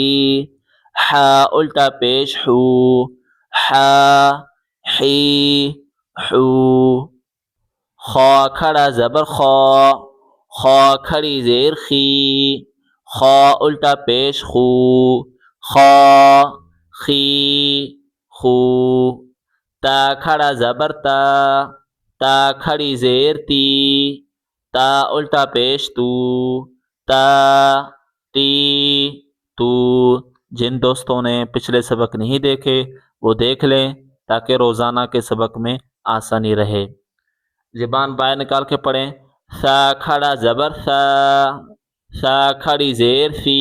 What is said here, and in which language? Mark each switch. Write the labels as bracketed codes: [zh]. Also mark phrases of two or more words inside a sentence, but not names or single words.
[ur] حا الٹا پیش حو۔ حا حی حو۔ خا کھڑا زبر خا۔ خا کھڑی زیر خی۔ خا الٹا پیش خو۔ خا خی خو۔ تا کھڑا زبر تا۔ تا کھڑی زیر تی۔ تا الٹا پیش تو۔ تا تی تو۔ جن دوستوں نے پچھلے سبق نہیں دیکھے وہ دیکھ لیں تاکہ روزانہ کے سبق میں آسانی رہے۔ زبان باہر نکال کے پڑھیں۔ سا کھڑا زبر سا۔ سا کھڑی زیر سی۔